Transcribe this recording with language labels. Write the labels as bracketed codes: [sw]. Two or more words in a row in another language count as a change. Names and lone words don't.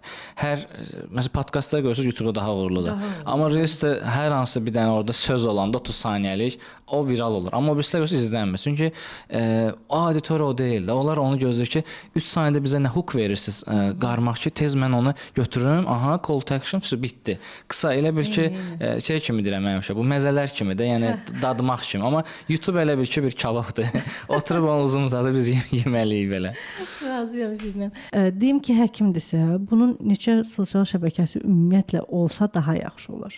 [az] Məsələn podkastlar görürsüz YouTube-da daha uğurludur. Amma reelsdə hər hansı bir dənə orada söz olanda 30 saniyəlik o viral olur. Amma o birislər görürsüz izlənmir. Çünki auditoriya o deyil də. Onlar onu gözləyir ki, 3 saniyədə bizə nə hook verirsiniz, qarmaq ki, tez mən onu götürürüm, [en] call to action [az] bitdi. Qısa elə bir ki, şey kimi deyirəm həmişə, bu məzələr kimi də, yəni dadmaq kimi. Amma YouTube elə bir ki, bir kababdır. Oturub onu uzun-uzadı biz yeməliyik belə. Razıyam sizinlə. Deyim ki, həkimdirsə, bunun neçə sosial şəbəkəsi ümumiyyətlə olsa daha yaxşı olar.